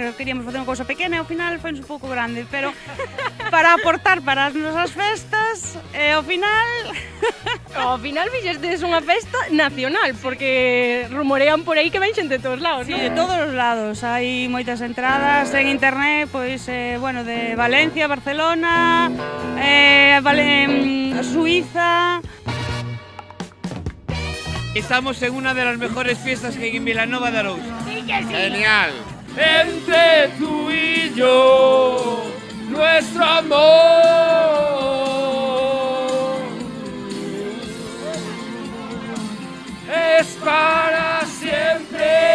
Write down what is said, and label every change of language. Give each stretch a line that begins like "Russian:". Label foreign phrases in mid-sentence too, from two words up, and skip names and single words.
Galician: Queríamos facer unha cousa pequena e ao final foi un pouco grande, pero para aportar para as nosas festas, e ao final... Ao final fixestes unha festa nacional, porque rumorean por aí que ven xente de todos lados, Sí, non? de todos os lados. Hai moitas entradas en internet, pois, bueno, de Valencia, Barcelona, Suiza...
Spanish: Estamos en una de las mejores fiestas que hay en Vilanova de Arousa. Sí que sí. Genial. Entre tú y yo, nuestro amor es para siempre.